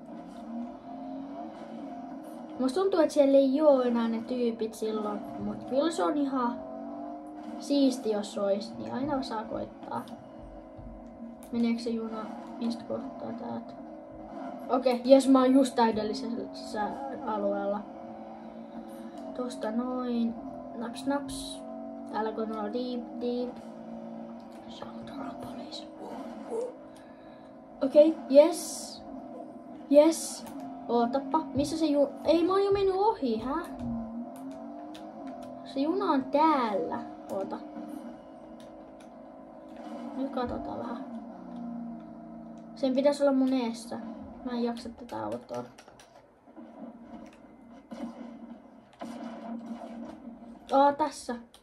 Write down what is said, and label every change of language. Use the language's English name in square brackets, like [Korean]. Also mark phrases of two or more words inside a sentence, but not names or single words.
[Finnish] Musta tuntuu, että siellä ei oo enää ne tyypit silloin, mut kyllä se on ihan siisti, jos ois, niin aina saa koittaa. Meneekö se juna mistä kohtaa täältä? Jes, mä oon just täydellisessä alueella. Tosta noin. Naps. Täällä kun on deep. [English] Shoulder police. [Finnish] Yes. Ootappa. Missä se juna? Ei, mä oon jo mennyt ohi, hä? Se juna on täällä. Oota. Nyt katsotaan vähän. Sen pitäisi olla mun eessä. Mä en jaksa tätä autoa. Tässä.